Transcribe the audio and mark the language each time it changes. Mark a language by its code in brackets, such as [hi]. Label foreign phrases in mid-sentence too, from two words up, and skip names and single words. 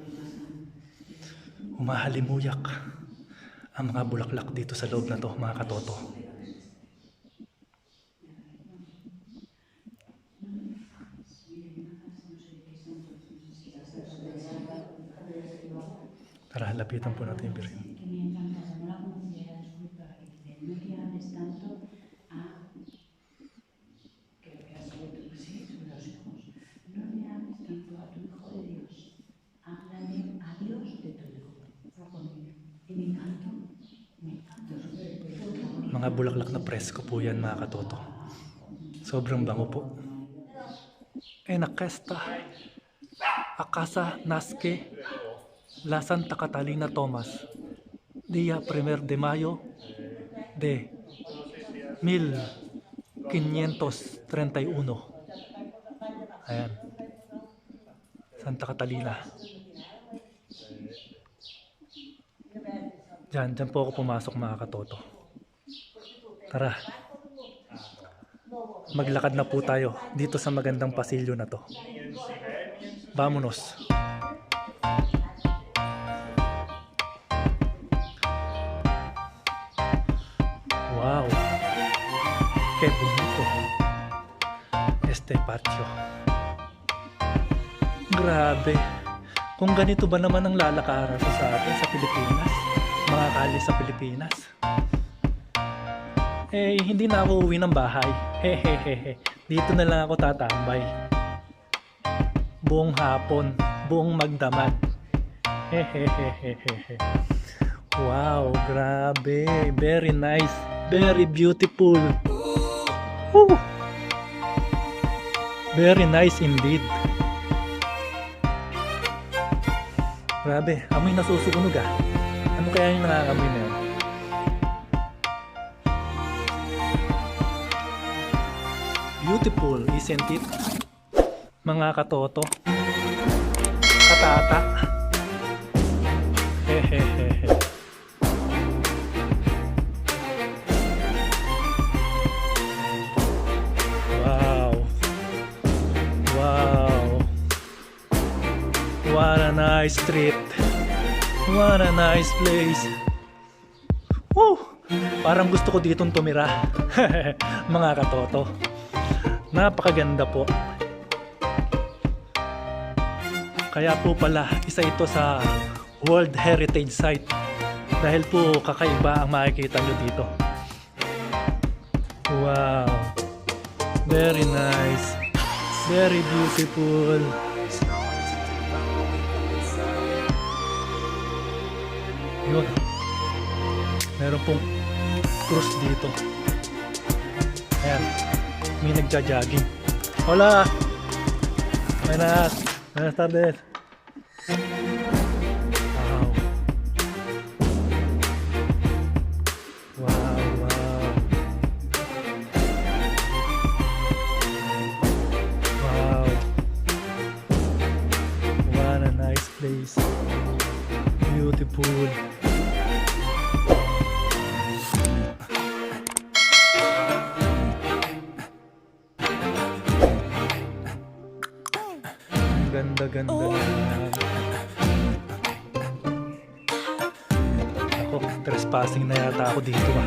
[tl] Humahalimuyak ang mga bulaklak dito sa loob na to, mga katoto. Tara, lapitan po natin yung Birhen. [es] Que me encanta, no la conociera, disculpa, y dice, no te hables tanto a, que lo que has sido tú, sí, son los hijos, no le hables tanto a tu hijo de Dios, háblale a Dios de tu hijo. Y me encantó. [tl] Mga bulaklak na presko po yan, mga katoto. Sobrang bango po. [ca] En aquesta a casa nasce la Santa Catalina Tomás, día 1 de mayo de 1531. [tl] Ayan. Santa Catalina. Diyan po ako pumasok, mga katoto. Tara. Maglakad na po tayo dito sa magandang pasilyo na to. [es] Vámonos. Wow. Qué bonito. Este patio. [tl] Grabe. Kung ganito ba naman ang lalakaran ko sa atin sa Pilipinas, mga kalye sa Pilipinas, eh hindi na ako uwi ng bahay. Hehehehe. Dito na lang ako tatambay. Buong hapon, buong magdamag. Hehehehe. Wow, grabe. [en] Very nice. Very beautiful. Woo. Very nice indeed. [tl] Grabe, amoy nasusunog ah. Ano kaya yung nangangamoy na yun? [en] Beautiful, isn't it? [tl] Mga katoto. Katata. Hehehehe. [en] Wow. Wow. What a nice street. What a nice place. Woo! [tl] Parang gusto ko ditong tumira. Mga katoto. Napakaganda po. Kaya po pala, isa ito sa World Heritage Site. Dahil po kakaiba ang makikita nyo dito. [en] Wow. Very nice. Very beautiful. [tl] Yun. Meron pong cruise dito. Ayan. May nagja-jogging. [es] Hola! Buenas. Buenas tardes. [en] Wow. Wow, wow. Wow. What a nice place. Beautiful. [tl] Ganda-ganda naman. Ako, trespassing na yata ako dito ah.